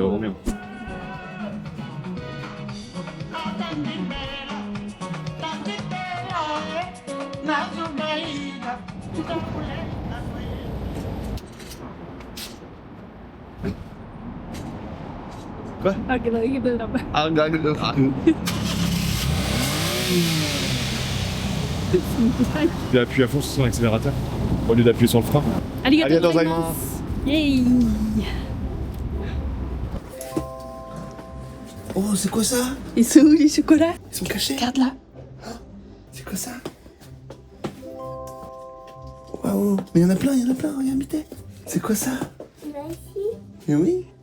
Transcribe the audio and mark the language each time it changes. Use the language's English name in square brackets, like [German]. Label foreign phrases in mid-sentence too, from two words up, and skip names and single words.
[French] vraiment bien. Quoi? Ah, tu appuies à fond sur son accélérateur au lieu d'appuyer sur le frein. [Japanese] Arigatou Arigatou gozaimasu. [French] Yay. Oh, c'est quoi ça? Ils sont où les chocolats? Ils sont cachés? Regarde là. C'est quoi ça? Waouh, mais il y en a plein, regarde, Mité. C'est quoi ça? Mais oui.